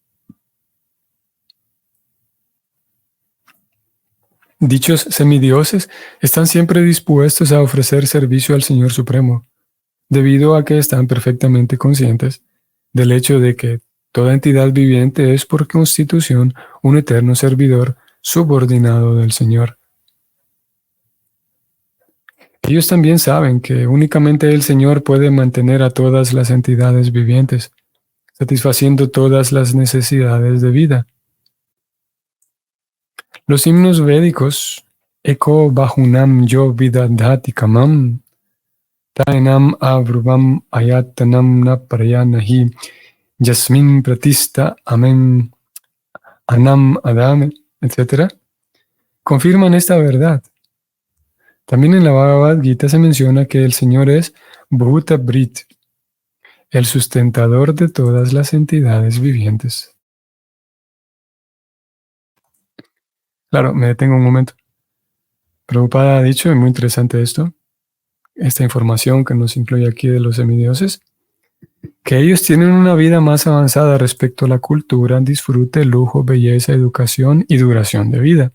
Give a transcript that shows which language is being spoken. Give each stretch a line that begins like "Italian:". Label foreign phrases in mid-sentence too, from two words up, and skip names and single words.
Spanish: Dichos semidioses están siempre dispuestos a ofrecer servicio al Señor Supremo, debido a que están perfectamente conscientes del hecho de que toda entidad viviente es por constitución un eterno servidor subordinado del Señor. Ellos también saben que únicamente el Señor puede mantener a todas las entidades vivientes, satisfaciendo todas las necesidades de vida. Los himnos védicos,
Sanskrit: Eko Bahunam Yo Vidadhati Kamam, Tainam Avrubam Ayatanam Na Prayanahi, Yasmin Pratista Amen Anam Adame,
Spanish: etc., confirman esta verdad. También en la Bhagavad Gita se menciona que el Señor es
Sanskrit: Bhuta Brit,
Spanish: el sustentador de todas las entidades vivientes. Claro, me detengo un momento. Prabhupada ha dicho, y muy interesante esto, esta información que nos incluye aquí de los semidioses, que ellos tienen una vida más avanzada respecto a la cultura, disfrute, lujo, belleza, educación y duración de vida.